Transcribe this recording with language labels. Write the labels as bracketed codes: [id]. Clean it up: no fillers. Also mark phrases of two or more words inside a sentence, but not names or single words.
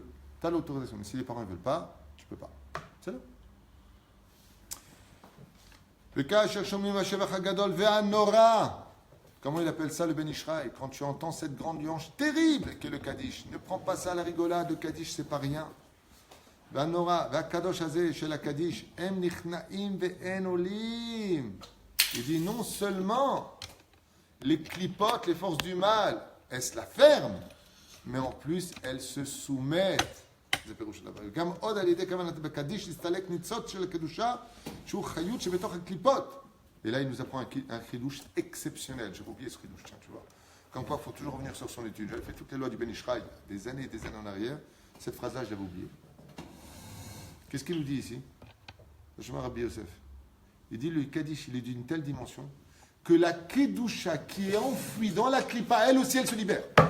[fr] Tu as l'autorisation. Mais si les parents ne veulent pas, tu ne peux pas. C'est là. Le cas, comment il appelle ça le Ben Ishraï? Quand tu entends cette grande louange terrible qu'est le Kaddish, ne prends pas ça à la rigolade, le Kaddish, c'est pas rien. [he] והנורא, והקדוש הזה של קדיש, הם נכנעים ואין עולים. [fr] Il dit non seulement les clipotes, les forces du mal, elles se la ferment, mais en plus elles se soumettent. [he] גם עוד על ידי כוונת בקדיש להסתלק ניצוץ של הקדושה שהוא חיות שבתוך הקליפות. [fr] Et là il nous apprend un chidouche exceptionnel. J'ai oublié ce chidouche, tiens, tu vois. Comme quoi il faut toujours revenir sur son étude. J'avais fait toutes les lois du Ben Ishraï des années et des années en arrière. Cette phrase-là je l'avais oubliée. Qu'est-ce qu'il nous dit ici? Je me Rabbi Yosef. Il dit le Kaddish, il est d'une telle dimension que la Kedusha qui est enfouie dans la Klippa, elle aussi, elle se libère.